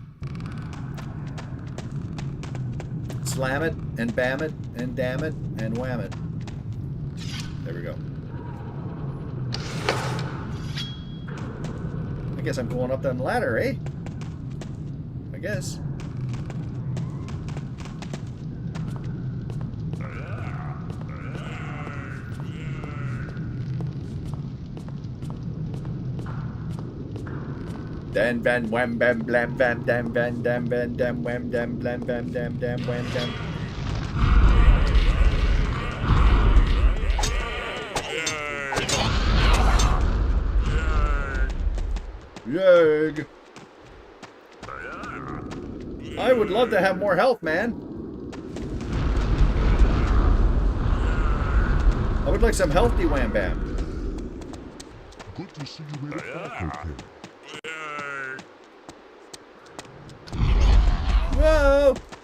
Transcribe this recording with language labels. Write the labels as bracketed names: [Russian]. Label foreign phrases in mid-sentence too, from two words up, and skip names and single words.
[English] Slam it, and bam it, and damn it, and wham it. There we go. I guess I'm going up that ladder, eh? I guess. Dan ban wham bam blam bam dam ban dam ban dam wham dam blam bam dam dam wham dam. Yag. I would love to have more health, man. I would like some healthy wham bam. Good to see you made it back okay. Whoa!